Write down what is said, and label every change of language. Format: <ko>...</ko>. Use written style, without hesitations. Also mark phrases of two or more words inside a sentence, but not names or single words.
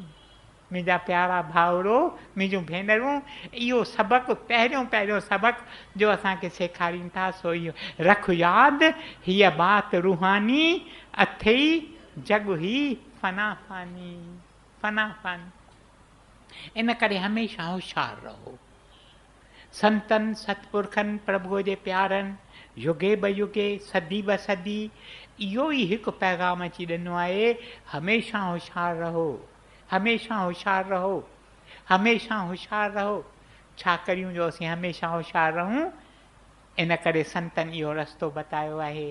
<sd>मुंहिंजा प्यारा भाउरो, मुंहिंजूं भेनरूं, इहो सबक़ु पहिरियों सबक़ु जो असांखे सेखारीनि था, सो इहो रख यादि, हीअ बात रूहानी, अथई जग ही फना फानी। इन करे हमेशह होशियारु रहो। संतनि सतपुरखनि प्रभुअ जे प्यारनि, युगे ब युगे, सदी ब सदी, इहो ई हिकु पैगाम अची ॾिनो आहे, हमेशह होशियारु रहो। छा करियूं जो असीं हमेशह होशियारु रहूं? इन करे संतनि इहो रस्तो बतायो आहे।</sd>